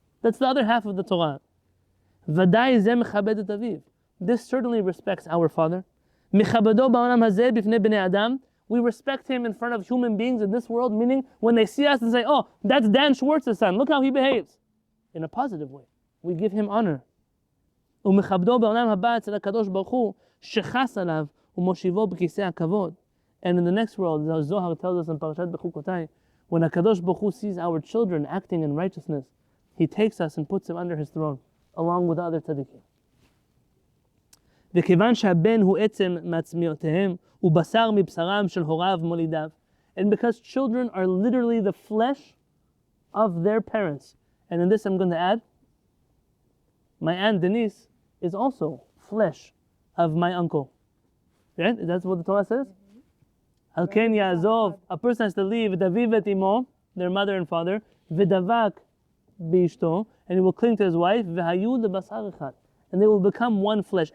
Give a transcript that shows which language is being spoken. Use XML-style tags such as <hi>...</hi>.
<en>That's the other half of the Torah.</en> <he>Vadai ze mechabed et aviv.</he> <en>This certainly respects our father.</en> <he>Mechabado ba'olam hazeh b'fnei bnei adam.</he> <en>We respect him in front of human beings in this world, meaning when they see us and say, oh, that's Dan Schwartz's son, look how he behaves. In a positive way. We give him honor.</en> <he>ומכבדו בעולם הבא אצל הקדוש ברוך הוא שחס עליו ומושיבו בכיסא הכבוד.</he> <en>And in the next world, the Zohar tells us in Parashat Bechukotai, when HaKadosh Baruch Hu sees our children acting in righteousness, He takes us and puts him under his throne, along with the other tzaddikim.</en> <he>וכיוון שהבן הוא עצם מעצמיותיהם, הוא בשר מבשרם של הוריו מולידיו.</he> <en>And because children are literally the flesh of their parents. And in this I'm going to add, my aunt Denise is also flesh of my uncle. Right? That's what the Torah says?</en> <he>Al ken ya'azov,</he> <en>a person has to leave,</en> <he>v'daviv et imo,</he> <en>their mother and father,</en> <he>v'davak b'ishto,</he> <en>and he will cling to his wife,</en> <he>v'hayu lebasar echad,</he> <en>and they will become one flesh.</en>